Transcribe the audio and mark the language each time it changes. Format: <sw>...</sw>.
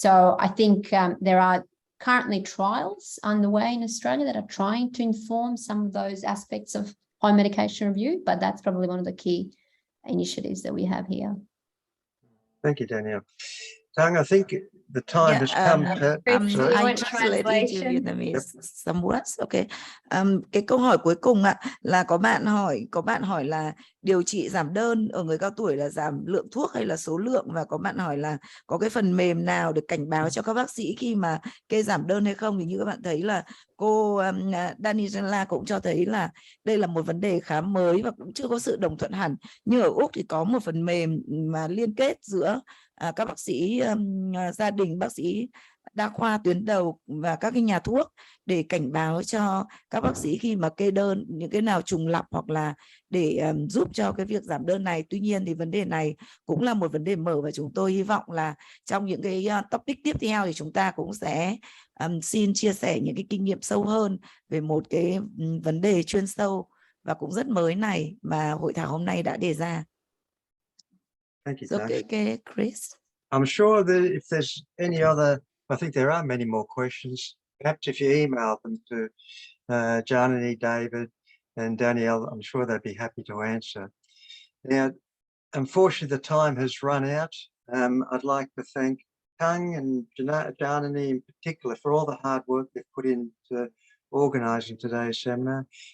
<en>So I think there are currently trials underway in Australia that are trying to inform some of those aspects of home medication review, but that's probably one of the key initiatives that we have here. Thank you, Danielle. Tung, I think the time has come to... I translate into Vietnamese some words. Okay.</en> <vi>Cái câu hỏi cuối cùng là có bạn hỏi là điều trị giảm đơn ở người cao tuổi là giảm lượng thuốc hay là số lượng, và có bạn hỏi là có cái phần mềm nào để cảnh báo cho các bác sĩ khi mà kê giảm đơn hay không. Thì như các bạn thấy là cô Danijela cũng cho thấy là đây là một vấn đề khá mới và cũng chưa có sự đồng thuận hẳn. Như ở Úc thì có một phần mềm mà liên kết giữa các bác sĩ gia đình, bác sĩ đa khoa tuyến đầu và các cái nhà thuốc để cảnh báo cho các bác sĩ khi mà kê đơn những cái nào trùng lặp hoặc là để giúp cho cái việc giảm đơn này. Tuy nhiên thì vấn đề này cũng là một vấn đề mở, và chúng tôi hy vọng là trong những cái topic tiếp theo thì chúng ta cũng sẽ xin chia sẻ những cái kinh nghiệm sâu hơn về một cái vấn đề chuyên sâu và cũng rất mới này mà hội thảo hôm nay đã đề ra.</vi> <en>Thank you, So, okay, Chris. I'm sure that if there's any other, I think there are many more questions. Perhaps if you email them to Janani, David, and Danielle, I'm sure they'd be happy to answer. Now, unfortunately, the time has run out. I'd like to thank Tung and Janani in particular for all the hard work they've put into organising today's seminar.</en>